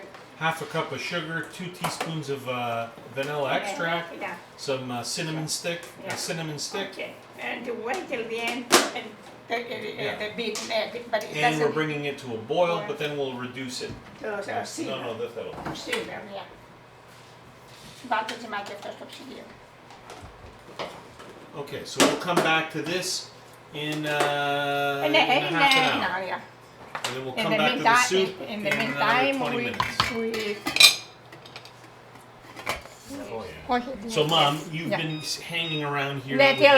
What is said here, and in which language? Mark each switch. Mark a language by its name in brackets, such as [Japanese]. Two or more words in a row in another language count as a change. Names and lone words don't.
[English] half a cup of sugar, 2 teaspoons of vanilla extract, Yeah. some cinnamon stick, Yeah. a cinnamon stick, Okay. And to wait till the end and the beaten egg, but it and doesn't. we're bringing it to a boil, but then we'll reduce it. Simmer. No, that'll. Simmer, yeah. [Greek] Βάτε και μάτι αυτό στο ψυγείο. [English] Okay, so we'll come back to this in half an hour. Yeah. And then we'll In come the back to the meantime, soup in the another meantime, 20 we minutes. Oh, yeah. okay, So, Mom, you've yeah. been hanging around here. Till